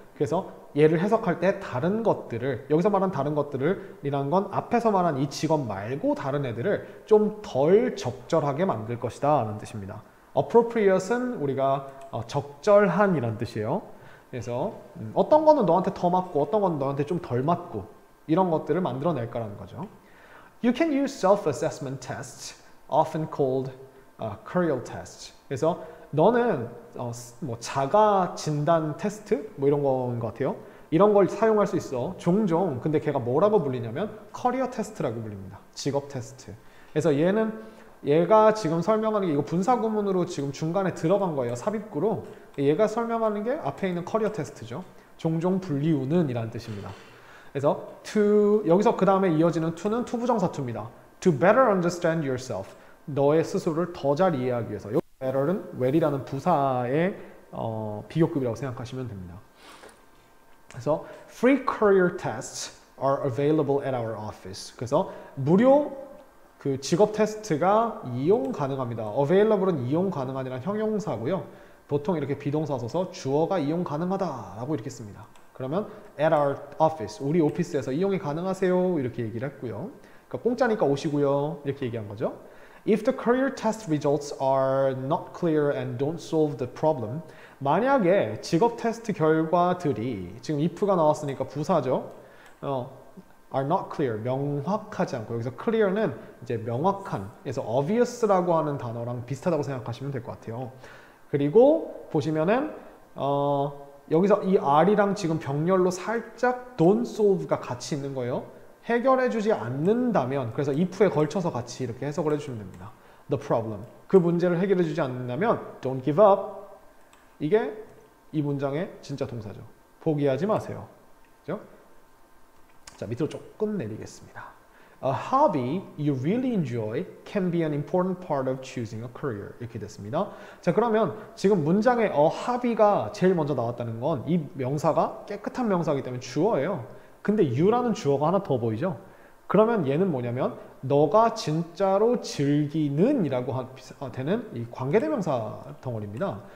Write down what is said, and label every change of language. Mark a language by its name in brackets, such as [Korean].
[Korean] 그래서 얘를 해석할 때 다른 것들을 여기서 말한 다른 것들을 이란 건 앞에서 말한 이 직업 말고 다른 애들을 좀 덜 적절하게 만들 것이다 라는 뜻입니다. appropriate은 우리가 적절한 이란 뜻이에요. 그래서 어떤 거는 너한테 더 맞고 어떤 거는 너한테 좀 덜 맞고 이런 것들을 만들어낼 거라는 거죠. [English] You can use self-assessment tests, often called career tests. [Korean] 그래서 너는 뭐 자가 진단 테스트 뭐 이런 거인 것 같아요. 이런 걸 사용할 수 있어. 종종. 근데 걔가 뭐라고 불리냐면 커리어 테스트라고 불립니다. 직업 테스트. 그래서 얘가 지금 설명하는 게 이거 분사 구문으로 지금 중간에 들어간 거예요. 삽입구로. 얘가 설명하는 게 앞에 있는 커리어 테스트죠. 종종 불리우는 이라는 뜻입니다. 그래서 여기서 그 다음에 이어지는 to는 투부정사 to입니다. [English] To better understand yourself. [Korean] 너의 스스로를 더 잘 이해하기 위해서. 여기 better는 well이라는 부사의 비교급이라고 생각하시면 됩니다. [English] 그래서 free career tests are available at our office. [Korean] 그래서 무료 그 직업 테스트가 이용 가능합니다. available은 이용 가능한이란 형용사고요. 보통 이렇게 비동사 써서 주어가 이용 가능하다라고 이렇게 씁니다. 그러면 [English] at our office, [Korean] 우리 오피스에서 이용이 가능하세요 이렇게 얘기를 했고요. 그러니까 공짜니까 오시고요 이렇게 얘기한 거죠. [English] If the career test results are not clear and don't solve the problem, [Korean] 만약에 직업 테스트 결과들이 지금 if가 나왔으니까 부사죠. [English] are not clear, [Korean] 명확하지 않고 여기서 clear는 이제 명확한, 그래서 obvious라고 하는 단어랑 비슷하다고 생각하시면 될 것 같아요. 그리고 보시면은 여기서 이 R이랑 지금 병렬로 살짝 don't solve가 같이 있는 거예요. 해결해주지 않는다면, 그래서 if에 걸쳐서 같이 이렇게 해석을 해주시면 됩니다. [English] The problem. [Korean] 그 문제를 해결해주지 않는다면 [English] don't give up. [Korean] 이게 이 문장의 진짜 동사죠. 포기하지 마세요. 그죠? 자, 밑으로 조금 내리겠습니다. [English] A hobby you really enjoy can be an important part of choosing a career. [Korean] 이렇게 됐습니다. 자, 그러면 지금 문장에 a hobby가 제일 먼저 나왔다는 건 이 명사가 깨끗한 명사이기 때문에 주어예요. 근데 you라는 주어가 하나 더 보이죠? 그러면 얘는 뭐냐면 너가 진짜로 즐기는 이라고 되는 이 관계대명사 덩어리입니다.